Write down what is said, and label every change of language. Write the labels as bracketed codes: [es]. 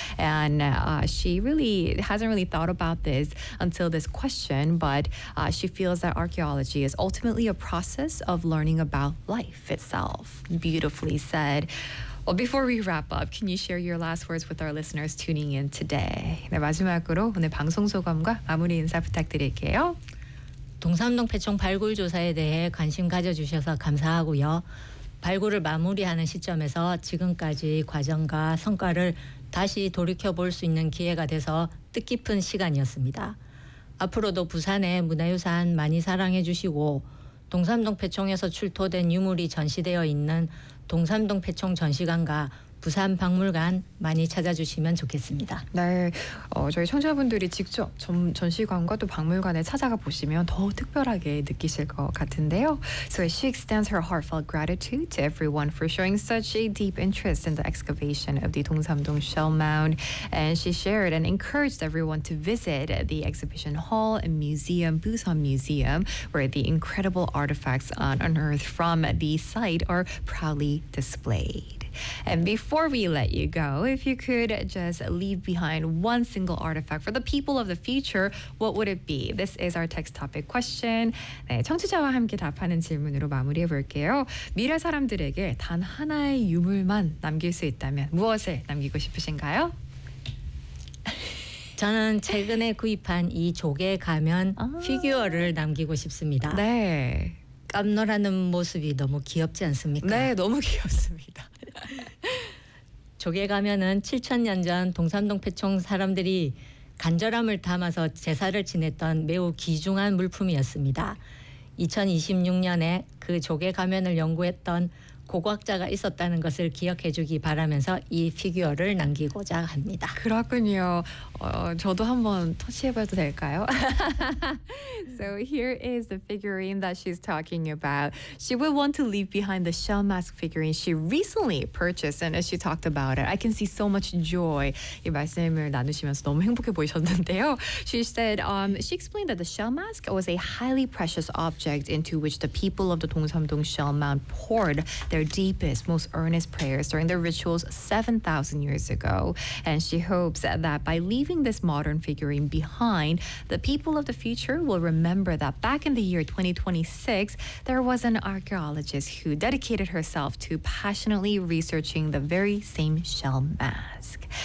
[en] And she really hasn't really thought about this until this question, but she feels that archaeology is ultimately a process of learning about life itself. Beautifully said. Well, before we wrap up, can you share your last words with our listeners tuning in today? [ko] 네, 마지막으로 오늘 방송 소감과 마무리 인사 부탁드릴게요. 동삼동 패총 발굴 조사에 대해 관심 가져주셔서 감사하고요. 발굴을 마무리하는 시점에서 지금까지 과정과 성과를 다시 돌이켜볼 수 있는 기회가 돼서 뜻깊은 시간이었습니다. 앞으로도 부산의 문화유산 많이 사랑해 주시고 동삼동 패총에서 출토된 유물이 전시되어 있는 동삼동 패총 전시관과 부산 박물관 많이 찾아주시면 좋겠습니다. 네, 저희 청취자분들이 직접 전시관과 또 박물관에 찾아가 보시면 더 특별하게 느끼실 것 같은데요. [en] So she extends her heartfelt gratitude to everyone for showing such a deep interest in the excavation of the Dongsamdong Shell Mound, and she shared and encouraged everyone to visit the exhibition hall and museum, Busan Museum, where the incredible artifacts unearthed from the site are proudly displayed. And before we let you go, if you could just leave behind one single artifact for the people of the future, what would it be? This is our text topic question. [ko] 네, 청취자와 함께 답하는 질문으로 마무리해 볼게요. 미래 사람들에게 단 하나의 유물만 남길 수 있다면 무엇을 남기고 싶으신가요? 저는 최근에 구입한 이 조개 가면 피규어를 남기고 싶습니다. 네. 깜놀하는 모습이 너무 귀엽지 않습니까? 네, 너무 귀엽습니다. 조개 가면은 7000년 전 동삼동 패총 사람들이 간절함을 담아서 제사를 지냈던 매우 귀중한 물품이었습니다. 2026년에 그 조개 가면을 연구했던 고고학자가 있었다는 것을 기억해 주기 바라면서 이 피규어를 남기고자 합니다. 그렇군요. 저도 한번 터치해봐도 될까요? [en] So here is the figurine that she's talking about. She would want to leave behind the shell mask figurine she recently purchased, and as she talked about it, I can see so much joy. [ko] 이 말씀을 나누시면서 너무 행복해 보이셨는데요. [en] She said, she explained that the shell mask was a highly precious object into which the people of the Dongsamdong Shell Mound poured their deepest, most earnest prayers during their rituals 7,000 years ago. And she hopes that by leaving this modern figurine behind, the people of the future will remember that back in the year 2026, there was an archaeologist who dedicated herself to passionately researching the very same shell mask.